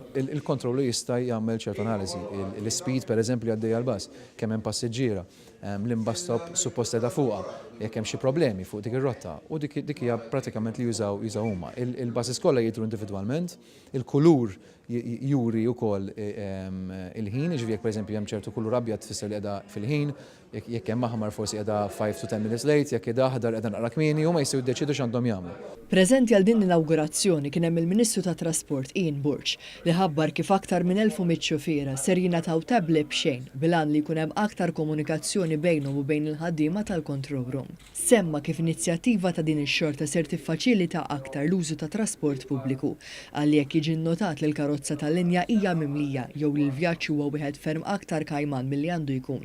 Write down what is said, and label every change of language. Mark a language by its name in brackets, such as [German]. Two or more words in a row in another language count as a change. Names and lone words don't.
[Maltese] Il-kontrollu jista' jagħmel ċertu analiżi, l-speed pereżempju għaddej għall-bass, kemm hemm passiġġiera, l-imbus stop suppost qiegħda fuqha, jekk hemm xi problemi fuq dik ir-rotta u dik hija pratikament li jużaw huma. Il-basis kollha jidhru individwalment, il-kulur juri wkoll il-ħin, jiġifieri jekk pereżempju hemm ċertu kulur abjad tfisser li qiegħda fil-ħin, jekk hemm aħmar forsi qiegħda [English] 5 to 10 minutes late, [Maltese] jekk qiegħda aħdar qiegħda naqra kmieni huma jistgħu jiddeċidu x'għandhom jagħmlu. Preżenti għal din l-inawgurazzjoni kien hemm il-Ministru tat Trasport Ian Burge li ħabbar kif aktar minn 1100 xufiera ser jingħataw tablet b'xejn bil-għan li jkun hemm aktar komunikazzjoni bejnhom u bejn il-ħaddiema tal- [English] Control Room. [Maltese] Semma kif inizjattiva ta' din ix-xorta ser tiffaċilita aktar l-użu ta' trasport pubbliku għalli jekk jiġi nnotat li l-karozza tal-linja hija mimlija jew li l-vjaġġ huwa wieħed ferm aktar kajman milli għandu jkun.